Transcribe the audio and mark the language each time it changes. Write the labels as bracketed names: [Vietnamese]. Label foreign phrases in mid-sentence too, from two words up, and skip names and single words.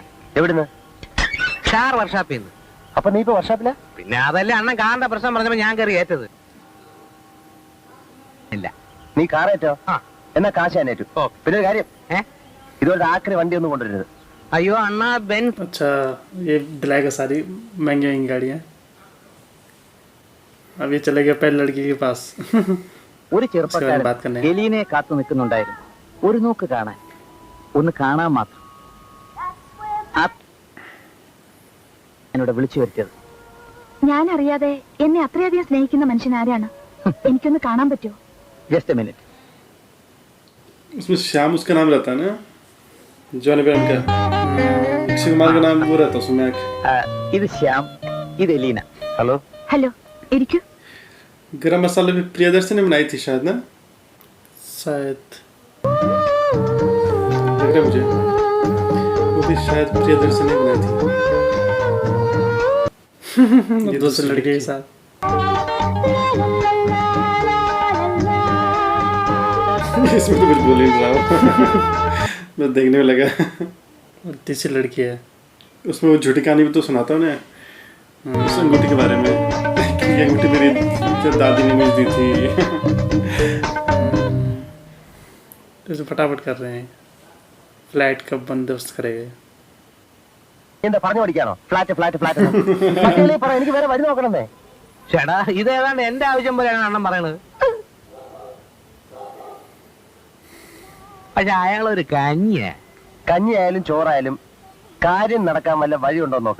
[Malayalam] എവിടുന്ന്? കാർ വർഷാപ്പിൽ നിന്ന് അപ്പൊ നീ ഇപ്പൊ വർഷാപ്പില? പിന്നെ അതല്ലേ അണ്ണൻ കാറിന്റെ പ്രശ്നം പറഞ്ഞപ്പോ ഞാൻ കയറി ഏറ്റത് ഇല്ല നീ കാറേറ്റോ? ആ എന്നാ കാശ് ഞാൻ ഏറ്റു. പിന്നെ ഒരു കാര്യം, ഇതുപോലെ ആക്രി വണ്ടി ഒന്നും കൊണ്ടുവരരുത്. അയ്യോ അണ്ണ ബെൻ [Hindi] अच्छा ये दिलाएगा सारी महंगी महंगी गाड़ियाँ अब ये चले गए पहले लड़की के पास [Malayalam] ഒരു ചെറുപ്പക്കാരൻ എലീനെ കാത്തു നിൽക്കുന്നുണ്ടായിരുന്നു ഒരു നോക്ക് കാണാൻ ഒന്ന് കാണാൻ മാത്രം എന്നോട് വിളിച്ചു വരുത്തിയത് ഞാൻ അറിയാതെ എന്നെ അത്രയധികം സ്നേഹിക്കുന്ന മനുഷ്യൻ ആരാണ് എനിക്കൊന്ന് കാണാൻ പറ്റുമോ [English] just a minute [Hindi] उसमें श्याम उसका नाम रहता है ना जॉनी बेरम का अक्षय कुमार का नाम वो रहता है उसमें [Malayalam] ഇത് ശ്യാം ഇത് എലീന ഹലോ ഹലോ ഇരിക്കൂ [Hindi] गरम मसाला भी प्रियदर्शन ने बनाई थी शायद ना शायद लग रहा है मुझे वो भी शायद प्रियदर्शन ने बनाई थी ये दूसरे लड़के के साथ इसमें तो कुछ बोल ही नहीं रहा हूँ बस देखने में लगा और तीसरी लड़की है उसमें वो झूठी कहानी भी तो सुनाता हूँ ना उस अंगूठी के बारे में कि ये अंगूठी मेरी दादी ने मुझे दी थी तो फटाफट कर रहे हैं फ्लैट कब बंदोबस्त करेंगे [Malayalam] എന്താ പറഞ്ഞു പഠിക്കാനോ [English] flat flat flat [Malayalam] പറ എനിക്ക് വേറെ വഴി നോക്കണമെന്നേ ചേട്ടാ ഇത് ഏതാണ്ട് എന്റെ ആവശ്യം പോലെയാണ് അണ്ണൻ പറയണത്. പക്ഷെ അയാളൊരു കഞ്ഞിയാ. കഞ്ഞിയായാലും ചോറായാലും കാര്യം നടക്കാൻ വല്ല വഴിയുണ്ടോ നോക്ക്.